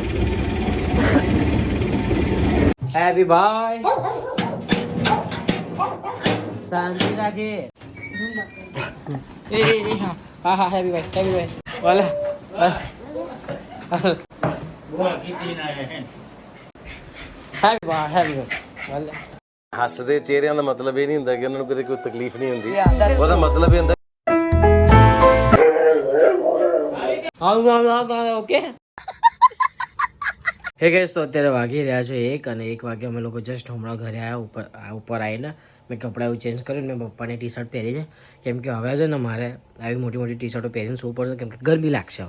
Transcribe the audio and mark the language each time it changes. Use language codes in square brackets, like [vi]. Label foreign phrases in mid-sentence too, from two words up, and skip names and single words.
[gu] હેપી ભાઈ શાંતિ રાખે. હા હા હેપી ભાઈ વાલા હેપી ભાઈ વાલા. [pa] ਹੱਸਦੇ ਚਿਹਰਿਆਂ ਦਾ ਮਤਲਬ ਇਹ ਨਹੀਂ ਹੁੰਦਾ ਕਿ ਉਹਨਾਂ ਨੂੰ ਕਦੇ ਕੋਈ ਤਕਲੀਫ ਨਹੀਂ ਹੁੰਦੀ ਉਹਦਾ ਮਤਲਬ ਇਹ ਹੁੰਦਾ [gu] ઓકે. [en] hey guys [gu] તો અત્યારે વાગી રહ્યા છે 1 અને 1 વાગે અમે લોકો જસ્ટ હમણાં ઘરે આવ્યા. ઉપર આવીને મેં કપડાં એવું ચેન્જ કર્યું. મેં પપ્પાની ટી શર્ટ પહેરી છે કેમ કે હવે છે ને મારે આવી મોટી મોટી ટી શર્ટો પહેરીને સૂવું પડશે કેમ કે ગરમી લાગશે.